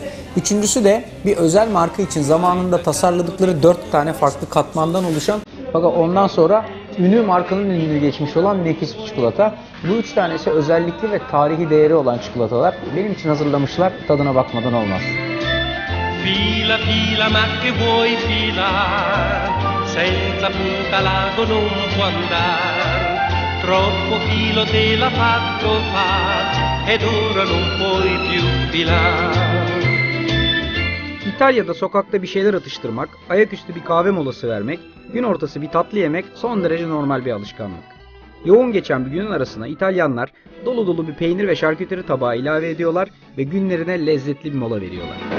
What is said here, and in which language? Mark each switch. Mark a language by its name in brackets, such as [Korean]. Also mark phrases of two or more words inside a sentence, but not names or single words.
[Turkish] Üçüncüsü de bir özel marka için zamanında tasarladıkları 4 tane farklı katmandan oluşan fakat ondan sonra ünlü markanın ününü geçmiş olan nefis bir çikolata. Bu 3 tanesi özellikli ve tarihi değeri olan çikolatalar. Benim için hazırlamışlar. Tadına bakmadan olmaz. [Italian] Fila fila ma che vuoi filar, senza punta l'ago non può andar, troppo filo te l'ha fatto far, ed ora non puoi più filar. [Turkish] İtalya'da sokakta bir şeyler atıştırmak, ayaküstü bir kahve molası vermek, gün ortası bir tatlı yemek son derece normal bir alışkanlık. Yoğun geçen bir günün arasına İtalyanlar dolu dolu bir peynir ve şarküteri tabağı ilave ediyorlar ve günlerine lezzetli bir mola veriyorlar.